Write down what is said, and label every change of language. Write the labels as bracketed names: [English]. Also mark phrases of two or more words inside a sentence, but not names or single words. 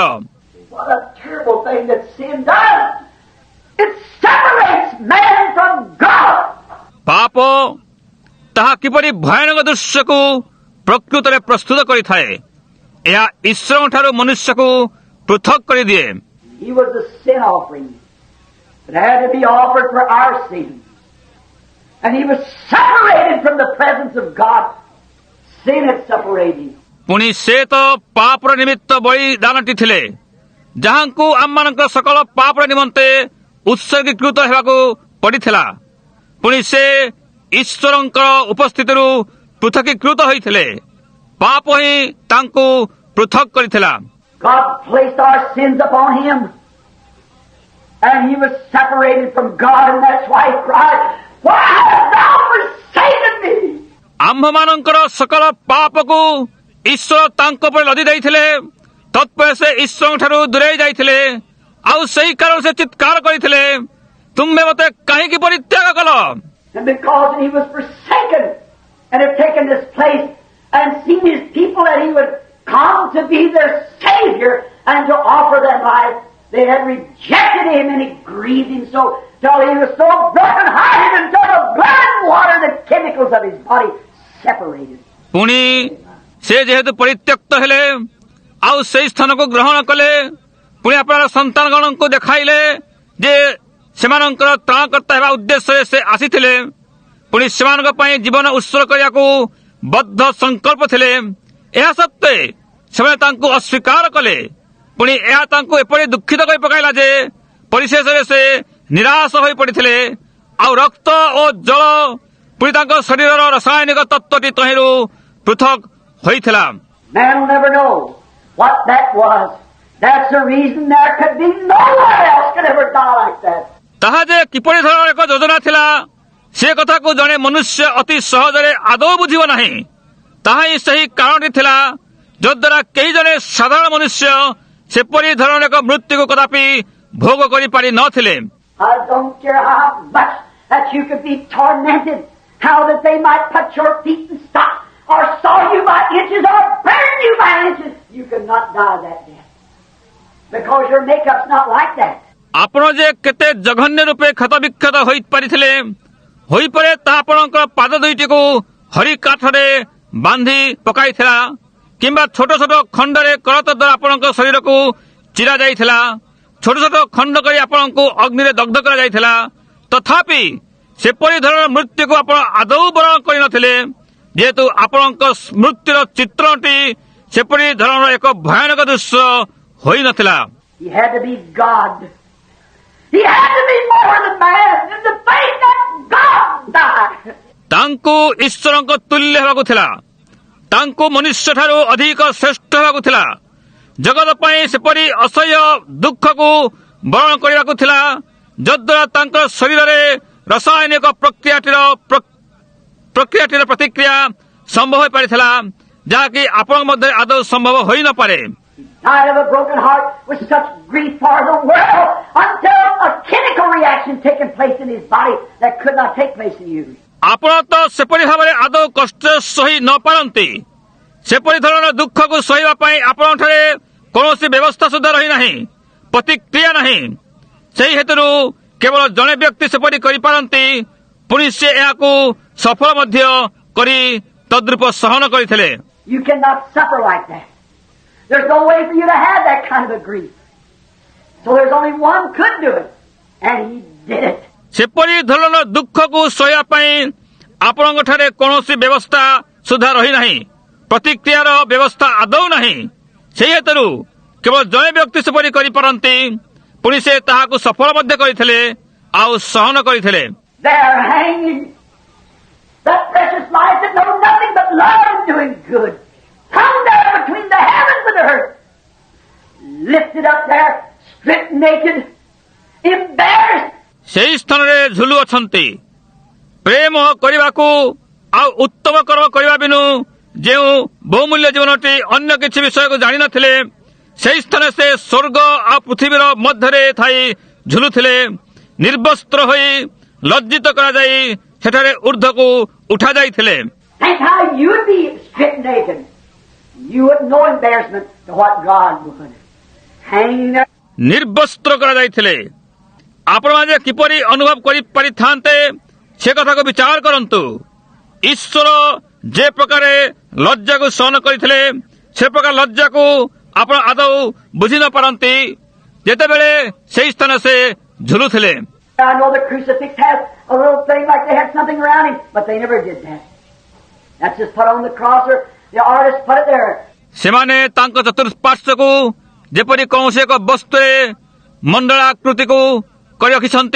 [English] What a terrible thing that sin does! It separates man from God. [Odia] ପାପ ତାହା କିପରି ଭୟାନକ ଦୃଶ୍ୟକୁ ପ୍ରକୃତରେ ପ୍ରସ୍ତୁତ କରିଥାଏ, ଏହା ଈଶ୍ୱରଙ୍କଠାରୁ ମନୁଷ୍ୟକୁ ପୃଥକ କରିଦିଏ। [English] He was a sin offering that had to be offered for our sins. And he was separated from the presence of God. Sin had separated him. [Odia] ପୁଣି ସେ ତ ପାପର ନିମିତ୍ତ ବଳିଦାନଟି ଥିଲେ, ଯାହାଙ୍କୁ ଆମମାନଙ୍କର ସକଳ ପାପର ନିମନ୍ତେ ଉତ୍ସର୍ଗୀକୃତ ହେବାକୁ ପଡ଼ିଥିଲା। ପୁଣି ସେ ଈଶ୍ୱରଙ୍କ ଉପସ୍ଥିତିରୁ ପୃଥକୀକୃତ ହୋଇଥିଲେ। ପାପ ହିଁ ତାଙ୍କୁ ପୃଥକ କରିଥିଲା। [English] God placed our sins upon him. And he was separated from God, and that's why he cried, "Why hast thou forsaken me?" [Odia] ଆମ୍ଭମାନଙ୍କର ସକଳ ପାପକୁ ଈଶ୍ୱର ତାଙ୍କ ଉପରେ ଲଦି ଦେଇଥିଲେ। ତତ୍ପରେ ସେ ଈଶ୍ୱରଙ୍କଠାରୁ ଦୂରେଇ ଯାଇଥିଲେ। ଆଉ ସେହି କାରଣ ସେ ଚିତ୍କାର କରିଥିଲେ, ତୁମେ ମୋତେ କାହିଁକି ପରିତ୍ୟାଗ କଲ? [English] And because he was forsaken and had taken this place and seen his people that he would come to be their Savior and to offer them life, they had rejected him, and it grieved him so till he was so broken-hearted until the blood and water, the chemicals of his body separated. [Odia] ପୁଣି ସେ ଯେହେତୁ ପରିତ୍ୟକ୍ତ ହେଲେ ଆଉ ସେହି ସ୍ଥାନକୁ ଗ୍ରହଣ କଲେ, ପୁଣି ଆପଣଙ୍କ ସନ୍ତାନଗଣଙ୍କୁ ଦେଖାଇଲେ ଯେ ସେମାନଙ୍କର ତ୍ରାଣକର୍ତ୍ତା ହେବା ଉଦ୍ଦେଶ୍ୟରେ ସେ ଆସିଥିଲେ। ପୁଣି ସେମାନଙ୍କ ପାଇଁ ଜୀବନ ଉତ୍ସର୍ଗ କରିବାକୁ ବଦ୍ଧ ସଂକଳ୍ପ ଥିଲେ। ଏହା ସତ୍ତ୍ୱେ ସେମାନେ ତାଙ୍କୁ ଅସ୍ୱୀକାର କଲେ। ପୁଣି ଏହା ତାଙ୍କୁ ଏପରି ଦୁଃଖିତ କରି ପକାଇଲା ଯେ ପରିଶେଷରେ ସେ ନିରାଶ ହୋଇପଡ଼ିଥିଲେ। ଆଉ ରକ୍ତ ଓ ଜଳ ପୁଣି ତାଙ୍କ ଶରୀରର ରାସାୟନିକ ତତ୍ତ୍ୱଟି ତହିଁରୁ ପୃଥକ ହୋଇଥିଲା। [English] Man will never know what that was. That's the reason there could be no one else could ever die like that. [Odia] ତାହା ଯେ କିପରି ଧରଣର ଏକ ଯୋଜନା ଥିଲା, ସେ କଥାକୁ ଜଣେ ମନୁଷ୍ୟ ଅତି ସହଜରେ ଆଦୌ ବୁଝିବ ନାହିଁ। ତାହା ହିଁ ସେହି କାରଣଟି ଥିଲା ଯଦ୍ୱାରା କେହି ଜଣେ ସାଧାରଣ ମନୁଷ୍ୟ ସେପରି ଧରଣର ଏକ ମୃତ୍ୟୁକୁ କଦାପି ଭୋଗ କରିପାରି ନଥିଲେ। [English] I don't care how much that you could be tormented, how that they might put your feet in stock, or saw you by inches, or burn you by inches, you could not die that death. Because your makeup's not like that. [Odia] ଆପଣ ଯେ କେତେ ଜଘନ୍ୟ ରୂପେ କ୍ଷତବିକ୍ଷତ ହୋଇପାରିଥିଲେ, ହୋଇପାରେ ତାହା ଆପଣଙ୍କ ପାଦ ଦୁଇଟିକୁ ହରି କାଠରେ ବାନ୍ଧି ପକାଇଥିଲା, କିମ୍ବା ଛୋଟ ଛୋଟ ଖଣ୍ଡରେ କରତ ଦ୍ୱାରା ଆପଣଙ୍କ ଶରୀରକୁ ଚିରା ଯାଇଥିଲା, ଛୋଟ ଛୋଟ ଖଣ୍ଡ କରି ଆପଣଙ୍କୁ ଅଗ୍ନିରେ ଦଗ୍ଧ କରାଯାଇଥିଲା। ତଥାପି ସେପରି ଧରଣର ମୃତ୍ୟୁକୁ ଆପଣ ଆଦୌ ବରଣ କରିନଥିଲେ, ଯେହେତୁ ଆପଣଙ୍କ ମୃତ୍ୟୁର ଚିତ୍ରଟି ସେପରି ଧରଣର ଏକ ଭୟାନକ ଦୃଶ୍ୟ ହୋଇନଥିଲା। [English] He had to be God. He had to be more than man in the faith that God died. [Odia] ତାଙ୍କୁ ଈଶ୍ୱରଙ୍କ ତୁଲ୍ୟ ହେବାକୁ ଥିଲା। ତାଙ୍କୁ ମନୁଷ୍ୟଠାରୁ ଅଧିକ ଶ୍ରେଷ୍ଠ ହେବାକୁ ଥିଲା। ଜଗତ ପାଇଁ ସେପରି ଅସହ୍ୟ ଦୁଃଖକୁ ବରଣ କରିବାକୁ ଥିଲା, ଯଦ୍ୱାରା ତାଙ୍କର ଶରୀରରେ ରାସାୟନିକ ପ୍ରକ୍ରିୟାଟିର ପ୍ରତିକ୍ରିୟା ସମ୍ଭବ ହୋଇପାରିଥିଲା, ଯାହାକି ଆପଣଙ୍କ ମଧ୍ୟରେ ଆଦୌ ସମ୍ଭବ ହୋଇନପାରେ। [English] He died of a broken heart with such grief for the world until a chemical reaction taken place in his body that could not take place in you. [Odia] ଆପଣ ତ ସେପରି ଭାବରେ ଆଦୌ କଷ୍ଟ ସହି ନ ପାରନ୍ତି। ସେପରି ଧରଣର ଦୁଃଖକୁ ସହିବା ପାଇଁ ଆପଣଙ୍କଠାରେ କୌଣସି ବ୍ୟବସ୍ଥା ସୁଦ୍ଧା ରହିନାହିଁ, ପ୍ରତିକ୍ରିୟା ନାହିଁ। ସେହି ହେତୁରୁ କେବଳ ଜଣେ ବ୍ୟକ୍ତି ସେପରି କରିପାରନ୍ତି, ପୁଣି ସେ ଏହାକୁ ସଫଳ ମଧ୍ୟ କରି ତଦ୍ରୂପ ସହନ କରିଥିଲେ। [English] You cannot suffer like that. There's no way for you to have that kind of a grief. So there's only one could do it, and he did it. [Odia] ସେପରି ଧରଣର ଦୁଃଖକୁ ସହିବା ପାଇଁ ଆପଣଙ୍କଠାରେ କୌଣସି ବ୍ୟବସ୍ଥା ସୁଦ୍ଧା ରହିନାହିଁ, ପ୍ରତିକ୍ରିୟାର ବ୍ୟବସ୍ଥା ଆଦୌ ନାହିଁ। ସେହି ହେତୁରୁ କେବଳ ଜଣେ ବ୍ୟକ୍ତି ସେପରି କରିପାରନ୍ତି, ପୁଣି ସେ ତାହାକୁ ସଫଳ ମଧ୍ୟ କରିଥିଲେ ଆଉ ସହନ କରିଥିଲେ। [English] They're hanging. That precious life that knows nothing but love and doing good. Hung there between the heavens and earth. Lifted up there, stripped naked, embarrassed. [Odia] ସେହି ସ୍ଥାନରେ ଝୁଲୁ ଅଛନ୍ତି। ପ୍ରେମ କରିବାକୁ ଆଉ ଉତ୍ତମ କର୍ମ କରିବା ବିନୁ ଯେଉଁ ବହୁମୂଲ୍ୟ ଜୀବନଟି ଅନ୍ୟ କିଛି ବିଷୟକୁ ଜାଣିନଥିଲେ, ସେହି ସ୍ଥାନରେ ସେ ସ୍ୱର୍ଗ ଆଉ ପୃଥିବୀର ମଧ୍ୟରେ ଥାଇ ଝୁଲୁଥିଲେ। ନିର୍ବସ୍ତ୍ର ହୋଇ ଲଜ୍ଜିତ କରାଯାଇ ସେଠାରେ ଉର୍ଦ୍ଧ୍ୱକୁ ଉଠାଯାଇଥିଲେ। [English] Think how you would be stripped naked. You wouldn't know embarrassment to what God would. Hanging there. [Odia] ନିର୍ବସ୍ତ୍ର କରାଯାଇଥିଲେ। ଆପଣମାନେ କିପରି ଅନୁଭବ କରିପାରିଥାନ୍ତେ ସେ କଥାକୁ ବିଚାର କରନ୍ତୁ। ଈଶ୍ୱର ଯେ ପ୍ରକାର ଲଜ୍ଜାକୁ ସହନ କରିଥିଲେ, ସେ ପ୍ରକାର ଲଜ୍ଜାକୁ ଆପଣ ଆଦୌ ବୁଝି ନ ପାରନ୍ତି ଯେତେବେଳେ ସେହି ସ୍ଥାନ ସେ ଝୁଲୁଥିଲେ। [English] I know the crucifix has a little thing like they had something around him, but they never did that. That's just put on the cross, or the artist put it there. [Odia] ସେମାନେ ତାଙ୍କ ଚତୁଃପାର୍ଶ୍ୱକୁ ଯେପରି କୌଣସି ଏକ ବସ୍ତୁରେ ମଣ୍ଡଳାକୃତିକୁ କରି ରଖିଛନ୍ତି।